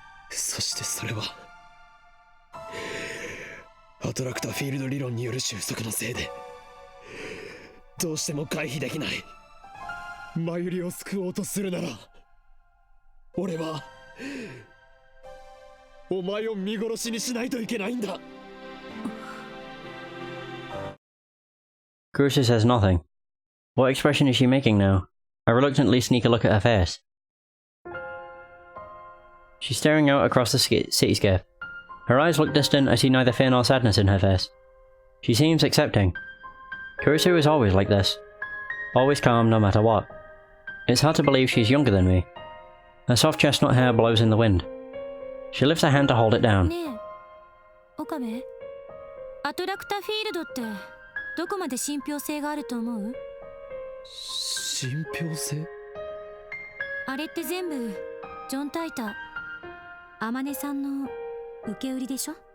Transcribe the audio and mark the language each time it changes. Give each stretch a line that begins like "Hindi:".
Japanese: そしてそれはアトラクターフィールド理論による収束のせいでどうしても回避できない。マユリを救おうとするなら俺はお前を見殺しにしないといけないんだ。
English: Kurisu says nothing. What expression is she making now? I reluctantly sneak a look at her face. She's staring out across the cityscape. Her eyes look distant. I see neither fear nor sadness in her face. She seems accepting. Kurisu is always like this. Always calm no matter what. It's hard to believe she's younger than me. Her soft chestnut hair blows in the wind. She lifts her hand to hold it down.
Japanese: ねえ、岡部、アトラクターフィールドってどこまで信憑性があると思う？信憑性？あれって全部ジョン・タイター、天音さんの受け売りでしょ。